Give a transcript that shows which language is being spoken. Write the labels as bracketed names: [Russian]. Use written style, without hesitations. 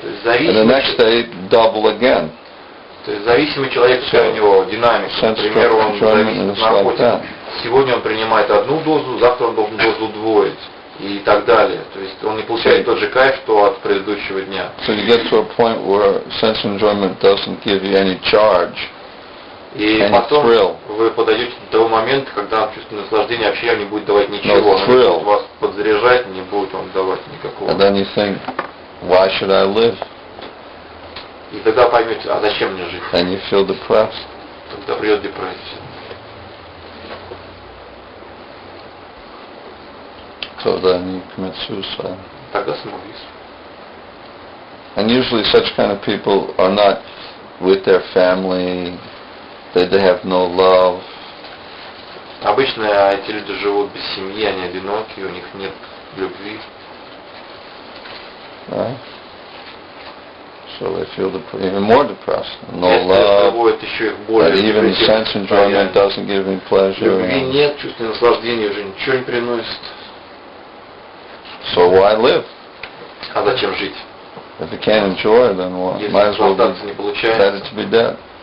[English] And the next day, double again. [Russian] То есть зависимый человек, у него динамика. Например, он зависит от наркотиков. Сегодня он принимает одну дозу, завтра он должен дозу удвоить. И так далее. То есть он не получает тот же кайф, что от предыдущего дня. [English] So you get to a point where sense enjoyment doesn't give you any charge. [Russian] И потом вы подойдете до того момента, когда чувство наслаждения вообще не будет давать ничего. Оно будет вас подзаряжать, не будет вам давать никакого. [English] And then you think, why should I live? [Russian] И тогда поймете, а зачем мне жить? [English] And you feel depressed. [Russian] Тогда придет депрессия. [English] So then you commit suicide. [Russian] Тогда самоубийство. [English] And usually such kind of people are not with their family, they have no love. [Russian] Обычно эти люди живут без семьи, они одиноки, у них нет любви. [English] Right? So they feel even more depressed. No love, that even sense enjoyment doesn't give them pleasure. [Russian] Любви нет, чувства наслаждения уже ничего не приносит. [English] So why live? [Russian] А зачем жить? [English] If you can't enjoy it, then might as well be better to be dead.